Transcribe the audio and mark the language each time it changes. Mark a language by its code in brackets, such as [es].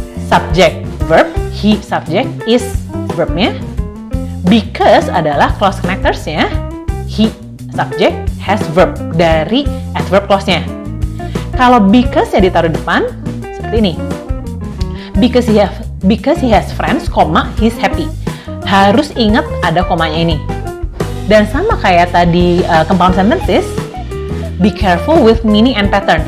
[id] Subject verb, he subject, is verbnya, because adalah clause connectors-nya, he subject, has verb dari adverb clause-nya. Kalau because ya ditaruh depan seperti ini, [en] because he has friends, he's happy. [id] Harus ingat ada komanya ini. Dan sama kayak tadi compound sentences, [en] be careful with meaning and pattern.